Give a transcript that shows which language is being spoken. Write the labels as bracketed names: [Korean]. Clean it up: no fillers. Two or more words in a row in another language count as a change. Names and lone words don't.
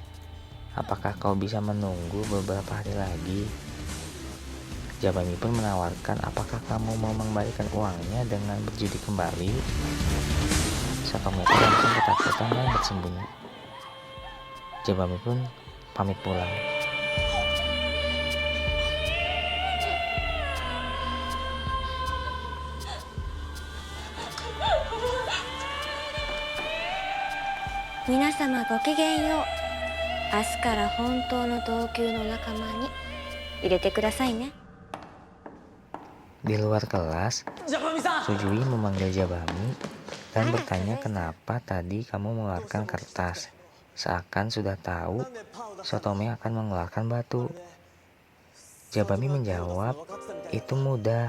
[Indonesian] Apakah kau bisa menunggu beberapa hari lagi? Jabami pun menawarkan, apakah kamu mau mengembalikan uangnya dengan berjudi kembali? Sotome pun langsung ketakutan dan bersembunyi. Jabami pun pamit pulang. [Japanese] 皆様ごきげんよう. 明日から本当の同級の仲間に入れてくださいね. [Indonesian] Di luar kelas, Sujui memanggil Jabami dan bertanya kenapa tadi kamu mengeluarkan kertas. Seakan sudah tahu Sotome akan mengeluarkan batu. Jabami menjawab, itu mudah.